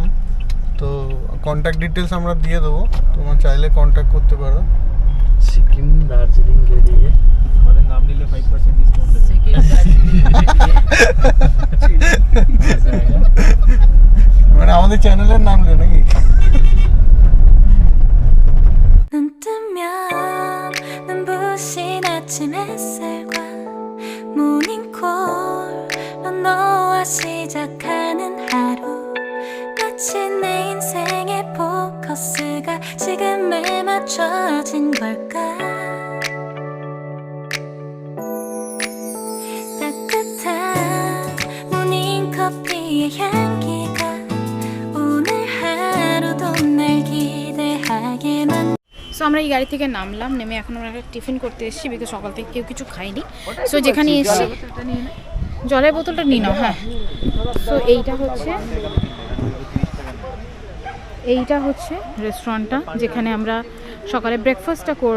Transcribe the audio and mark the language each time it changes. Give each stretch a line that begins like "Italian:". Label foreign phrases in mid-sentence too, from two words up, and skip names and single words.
Bangla: তো
English: contact details
Bangla: আমরা দিয়ে দেবো, তোমরা চাইলে কন্ট্যাক্ট করতে পারো।
Hindi: सिक्किम दार्जिलिंग के लिए
Bangla: আমাদের নাম নিলে 5% ডিসকাউন্ট আছে। মানে আমাদের চ্যানেলের নাম নেই নাকি?
Korean: 눈 뜨면 눈부신 아침 햇살과 모닝콜로 너와 시작하는 하루 마치 내 인생의 포커스가 지금에 맞춰진 걸까 따뜻한 모닝커피의 향기가 오늘 하루도 날 기대하게 만
Bangla: সো আমরা এই গাড়ি থেকে নামলাম, নেমে এখন আমরা একটা টিফিন করতে এসেছি, বিকজ সকাল থেকে কেউ কিছু খাইনি। সো যেখানে এসেছি, জলের বোতলটা নিয়ে নাও। হ্যাঁ, সো এইটা হচ্ছে রেস্টুরেন্টটা যেখানে আমরা সকালে ব্রেকফাস্টটা করব।